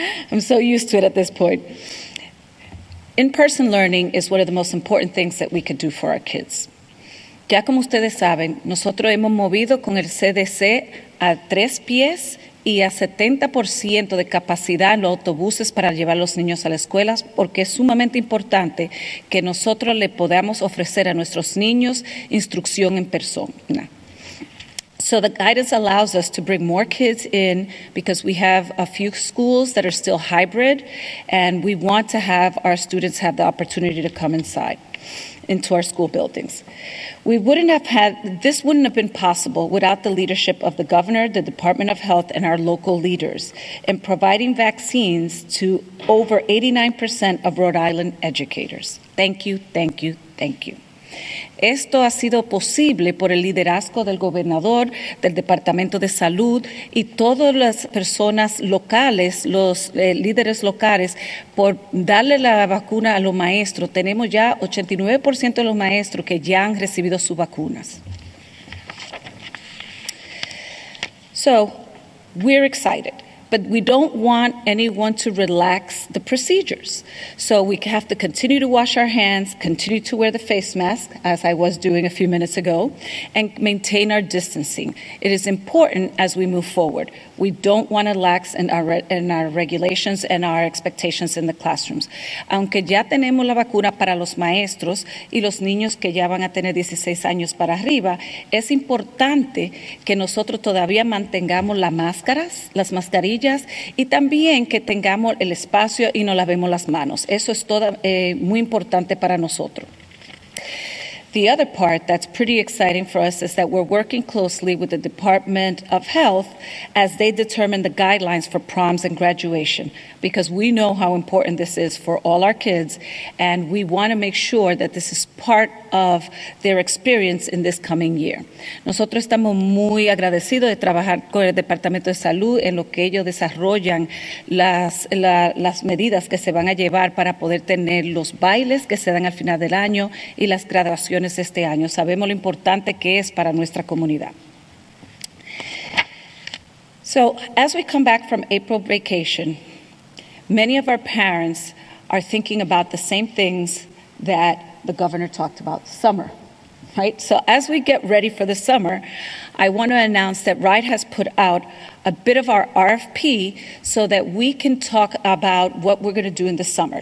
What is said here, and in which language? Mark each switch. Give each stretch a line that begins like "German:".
English: I'm so used to it at this point. In-person learning is one of the most important things that we could do for our kids.
Spanish: Ya como ustedes saben, nosotros hemos movido con el CDC a 3 pies y a 70% de capacidad en los autobuses para llevar a los niños a las escuelas, porque es sumamente importante que nosotros le podamos ofrecer a nuestros niños instrucción en persona.
English: So the guidance allows us to bring more kids in because we have a few schools that are still hybrid, and we want to have our students have the opportunity to come inside into our school buildings. This wouldn't have been possible without the leadership of the governor, the Department of Health, and our local leaders in providing vaccines to over 89% of Rhode Island educators. Thank you, thank you, thank you.
Spanish: Esto ha sido posible por el liderazgo del gobernador, del Departamento de Salud y todas las personas locales, los líderes locales, por darle la vacuna a los maestros. Tenemos ya 89% de los maestros que ya han recibido sus vacunas.
English: So, we're excited. But we don't want anyone to relax the procedures. So we have to continue to wash our hands, continue to wear the face mask, as I was doing a few minutes ago, and maintain our distancing. It is important as we move forward. We don't want to lax in our regulations and our expectations in the classrooms.
Spanish: Aunque ya tenemos la vacuna para los maestros y los niños que ya van a tener 16 años para arriba, es importante que nosotros todavía mantengamos las mascarillas, y también que tengamos el espacio y nos lavemos las manos. Eso es muy importante para nosotros.
English: The other part that's pretty exciting for us is that we're working closely with the Department of Health as they determine the guidelines for proms and graduation, because we know how important this is for all our kids, and we want to make sure that this is part of their experience in this coming year.
Spanish: Nosotros estamos muy agradecidos de trabajar con el Departamento de Salud en lo que ellos desarrollan las medidas que se van a llevar para poder tener los bailes que se dan al final del año y las graduaciones este año. Sabemos lo importante que es para nuestra comunidad.
English: So, as we come back from April vacation, many of our parents are thinking about the same things that the governor talked about, summer. right? So as we get ready for the summer, I want to announce that RIDE has put out a bit of our RFP so that we can talk about what we're going to do in the summer.